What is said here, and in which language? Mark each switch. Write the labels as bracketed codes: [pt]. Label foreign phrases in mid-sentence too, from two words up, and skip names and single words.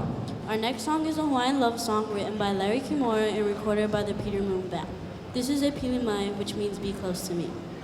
[en] Our next song is a Hawaiian love song written by Larry Kimura and recorded by the Peter Moon Band. This is a pili mai, which means be close to me.